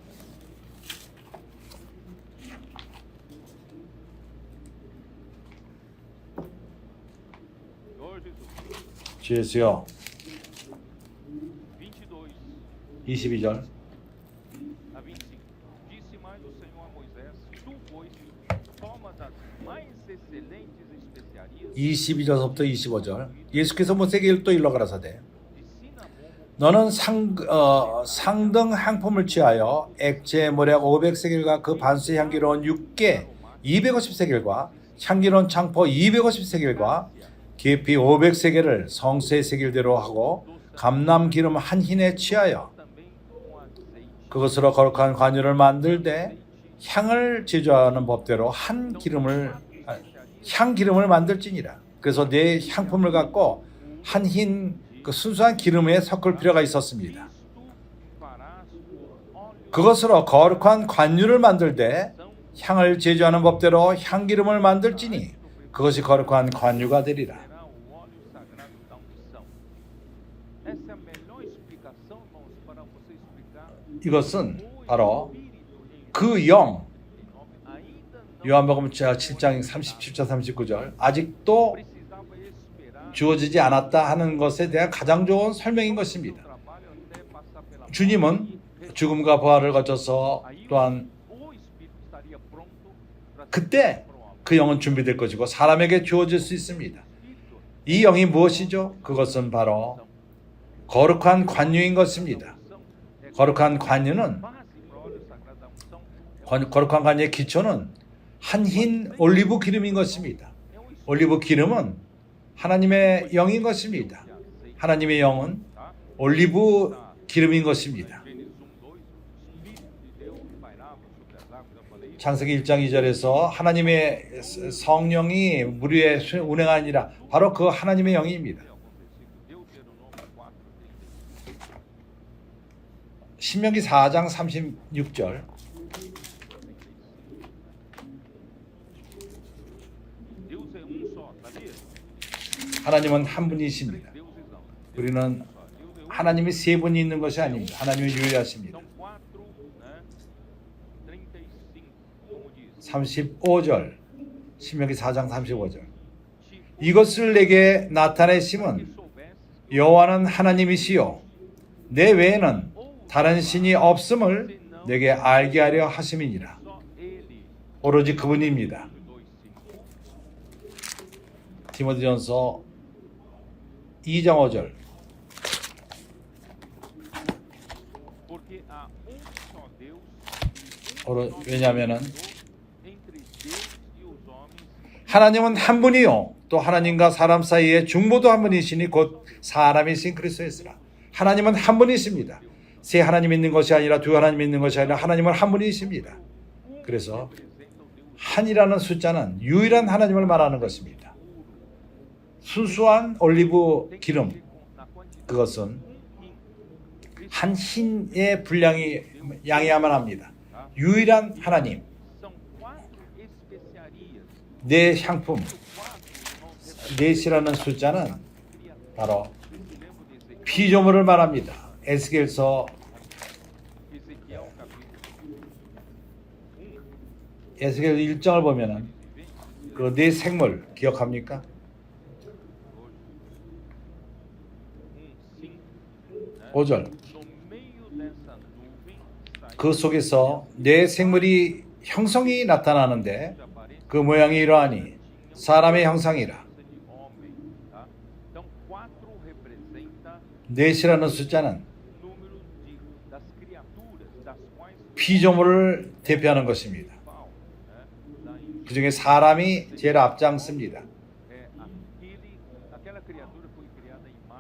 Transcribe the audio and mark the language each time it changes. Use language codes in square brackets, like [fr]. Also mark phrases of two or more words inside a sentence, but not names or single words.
[ko] 주 예수여 22절 [pt] toma das mais excelentes especiarias [ko] 22절부터 25절. 예수께서 모세에게 또 일러 가라사대 [pt] de cinnamon [ko] 너는 상등 향품을 취하여 액체 모략 500세겔과 그 반수의 향기로운 육개 250세겔과 향기로운 창포 250세겔과 계피 500세겔을 성수의 세겔대로 하고 감람 기름 한 흰에 취하여 [pt] também com azeite [ko] 그것으로 거룩한 관유를 만들되 향을 제조하는 법대로 향 기름을 만들지니라. 그래서 네 향품을 갖고 한 흰 그 순수한 기름에 섞을 필요가 있었습니다. [pt] farás o óleo [ko] 그것으로 거룩한 관유를 만들되 향을 제조하는 법대로 향기름을 만들지니 그것이 거룩한 관유가 되리라. [pt] será o óleo sagrado da unção. Essa é a melhor explicação, irmãos, para você explicar [ko] 이것은 o 바로 Espírito 그 영, [pt] ainda não [ko] 요한복음 7장 37절 39절 아직도 [pt] precisava esperar [ko] 주어지지 않았다 하는 것에 대한 가장 좋은 설명인 것입니다. [pt] trabalho até passar pela [ko] 주님은 죽음과 부활을 거쳐서 또한 [pt] o Espírito estaria pronto para ser [ko] 그때 그 영은 준비될 것이고 사람에게 주어질 수 있습니다. 이 영이 무엇이죠? 그것은 바로 거룩한 관유인 것입니다. 거룩한 관유는 [pt] base para o óleo sagrado da unção. [ko] 거룩한 관유의 기초는 한 흰 올리브 기름인 것입니다. 올리브 기름은 하나님의 영인 것입니다. 하나님의 영은 올리브 기름인 것입니다. [pt] Gênesis 1:2, o Espírito de Deus pairava sobre as águas, eu falei isso. [ko] 창세기 1장 2절에서 하나님의 성령이 물 위에 운행하니라 바로 그 하나님의 영입니다. [pt] Deuteronômio 4:36. [ko] 신명기 4장 36절 [pt] Deus é só, sabia? [ko] 하나님은 한 분이십니다. [pt] Deuses não. [ko] 우리는 [pt] Deus é [ko] 하나님이 세 분이 있는 것이 아닙니다. 하나님은 유일하십니다. [pt] São 4, né? 35, como diz. [ko] 35절 신명기 4장 35절 이것을 내게 나타내심은 여호와는 하나님이시요 내 외에는 다른 신이 없음을 내게 알게 하려 하심이니라. [pt] Só Ele. [ko] 오로지 그분입니다. 2:5. 디모데전서 2장 5절 [pt] Porque há só Deus, [ko] 왜냐하면은 [pt] entre Deus e os homens, [ko] 하나님은 한 분이요 또 하나님과 사람 사이에 중보도 한 분이시니 곧 사람이신 그리스도였으라. 하나님은 한 분이십니다. 세 하나님 있는 것이 아니라 두 하나님 있는 것이 아니라 하나님은 한 분이십니다. 그래서 한이라는 숫자는 유일한 하나님을 말하는 것입니다. 순수한 올리브 기름 [pt] na quantidade [ko] 그것은 한 흰의 분량이 양해야만 합니다. 유일한 하나님 [pt] são 4 especiarias. [ko] 네 향품 넷이라는 숫자는 바로 피조물을 말합니다. 에스겔서 [pt] Ezequiel capítulo [ko] 에스겔 1장을 보면은 그 네 생물 기억합니까? 5. 5절 [pt] No meio dessa nuvem saiu [ko] 그 속에서 네 생물이 형성이 나타나는데 [pt] de aparência [ko] 그 모양이 이러하니 사람의 형상이라. [pt] de homem, tá? Então 4 representa [ko] 넷이라는 숫자는 [pt] número das criaturas das quais [ko] 피조물을 대표하는 것입니다. [pt] Paulo, né? Da in- [ko] 그 중에 사람이 제일 앞장섭니다. [pt] aquela criatura foi criada à imagem